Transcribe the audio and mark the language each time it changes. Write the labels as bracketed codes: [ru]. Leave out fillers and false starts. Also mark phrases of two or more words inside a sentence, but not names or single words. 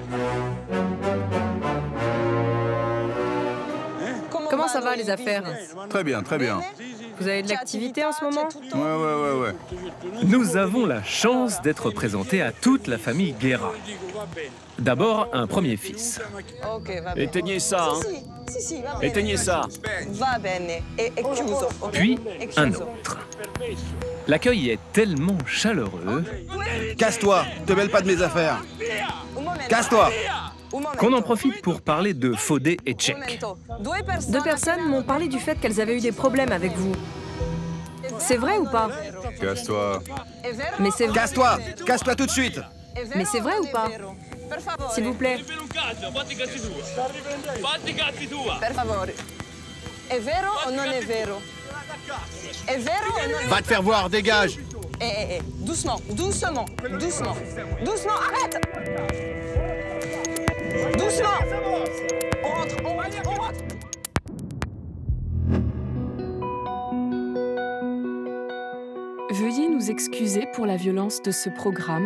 [fr] Comment ça va les affaires? Très bien, très bien. Vous avez de l'activité en ce moment? Ouais. Nous avons la chance d'être présentés à toute la famille Guerra. D'abord, un premier fils. Éteignez ça, hein. Éteignez ça. [it] Va bene, è chiuso. [fr] Puis, un autre. L'accueil est tellement chaleureux... Casse-toi, te mêle pas de mes affaires. Casse-toi. Qu'on en profite pour parler de Fodé et Tchèque. 2 personnes m'ont parlé du fait qu'elles avaient eu des problèmes avec vous. C'est vrai ou pas? Casse-toi. Mais c'est vrai. Casse-toi. Casse-toi tout de suite. Mais c'est vrai ou pas? S'il vous plaît. [it] Per favore. È vero o non è vero? È vero o non è vero? [fr] Va te faire voir, dégage. Doucement, doucement, doucement. Doucement, arrête! Doucement! On rentre, on rentre! Veuillez nous excuser pour la violence de ce programme.